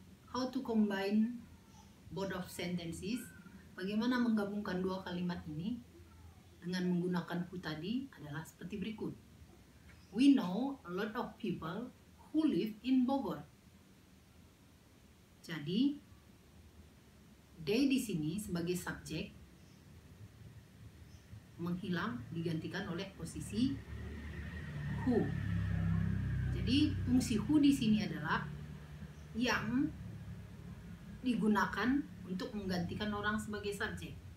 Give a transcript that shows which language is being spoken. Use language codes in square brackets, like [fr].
[en] How to combine both of sentences? [id] Bagaimana menggabungkan dua kalimat ini dengan menggunakan who tadi adalah seperti berikut. [en] We know a lot of people who live in Bogor. [id] Jadi they di sini sebagai subjek menghilang, digantikan oleh posisi who. Jadi fungsi who di sini adalah yang digunakan untuk menggantikan orang sebagai subjek.